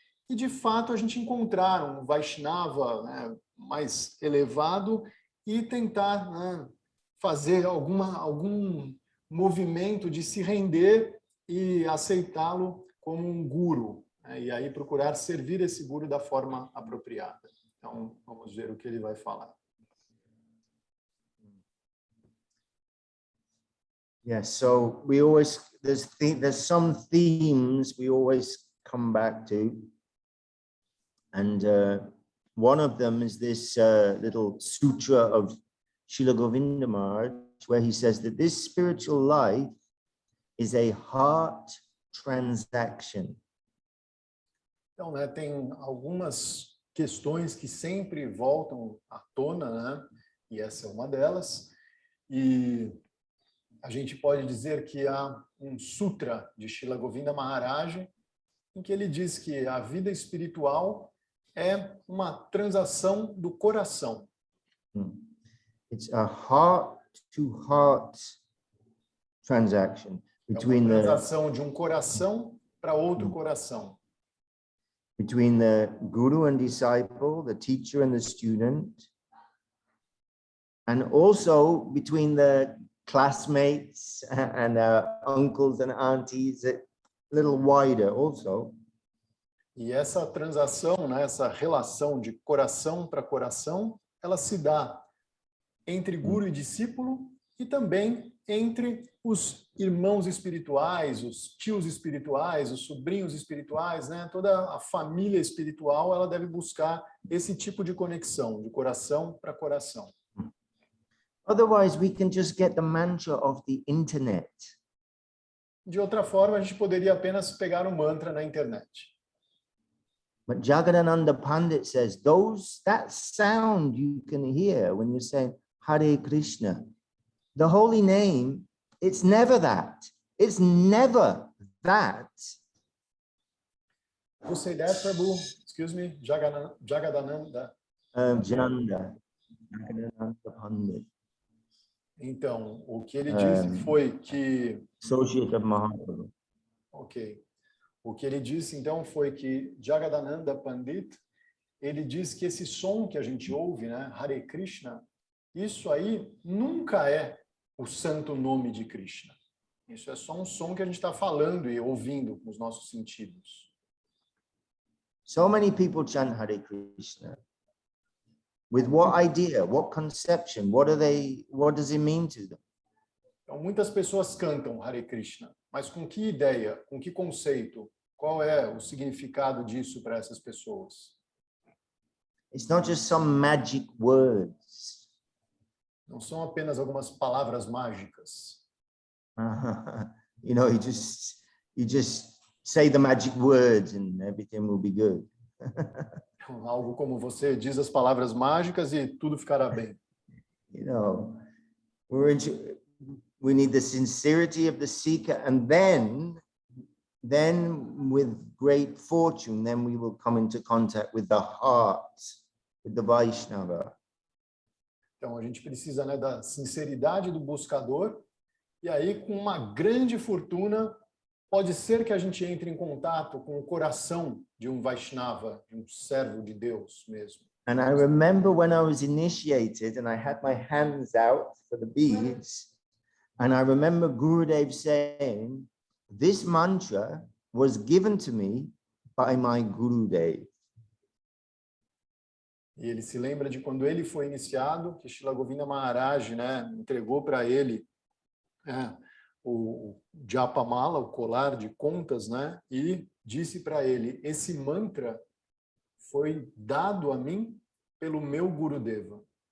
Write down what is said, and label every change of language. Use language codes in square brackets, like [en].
[pt] e de fato a gente encontrar um Vaishnava, né, mais elevado e tentar, né, fazer algum movimento de se render e aceitá-lo como um guru, né, e aí procurar servir esse guru da forma apropriada. Então, vamos ver o que ele vai falar. [en] Yeah, so we always, there's some themes we always come back to. And one of them is this little sutra of Srila Govinda Maharaj, where he says that this spiritual life is a heart transaction. [pt] Então, né, tem algumas questões que sempre voltam à tona, né? E essa é uma delas. E a gente pode dizer que há um sutra de Srila Govinda Maharaj em que ele diz que a vida espiritual é uma transação do coração. [en] It's a heart-to-heart transaction [pt] É [en] between [pt] uma [en] the [pt] transação de um coração para outro coração. [en] between the guru and disciple, the teacher and the student, and also between the classmates and uncles and aunties, a little wider also. [pt] E essa transação, né, essa relação de coração para coração, ela se dá entre guru e discípulo e também entre os irmãos espirituais, os tios espirituais, os sobrinhos espirituais, né? Toda a família espiritual, ela deve buscar esse tipo de conexão, de coração para coração. [en] Otherwise, we can just get the mantra of the internet. [pt] De outra forma, a gente poderia apenas pegar um mantra na internet. [en] But Jagadananda Pandit says, that sound you can hear when you're saying Hare Krishna, the holy name, it's never that. It's never that. Who say that, Prabhu? Excuse me, Jagadananda. Jagadananda Pandit. [pt] Então, o que ele disse foi que... [en] Associate of Mahaprabhu. Ok. [pt] O que ele disse, então, foi que Jagadananda Pandit, ele diz que esse som que a gente ouve, né, Hare Krishna, isso aí nunca é o santo nome de Krishna. Isso é só um som que a gente está falando e ouvindo com os nossos sentidos. [en] So many people chant Hare Krishna. With what idea? What conception? What does it mean to them? [pt] Então, muitas pessoas cantam Hare Krishna, mas com que ideia, com que conceito? Qual é o significado disso para essas pessoas? [en] It's not just some magic words. [pt] Não são apenas algumas palavras mágicas. [en] You know, you just say the magic words and everything will be good. [pt] Algo como você diz as palavras mágicas e tudo ficará bem. [en] You know, we need the sincerity of the seeker, and then with great fortune, then we will come into contact with the heart, with the Vaishnava. [pt] Então, a gente precisa, né, da sinceridade do buscador, e aí, com uma grande fortuna, pode ser que a gente entre em contato com o coração de um Vaishnava, de um servo de Deus mesmo. [en] And I remember when I was initiated and I had my hands out for the beads, and I remember Gurudev saying, this mantra was given to me by my Gurudev. [pt] E ele se lembra de quando ele foi iniciado, que Srila Govinda Maharaj, né, entregou para ele o Japamala, o colar de contas, né, e disse para ele, esse mantra foi dado a mim pelo meu Gurudeva.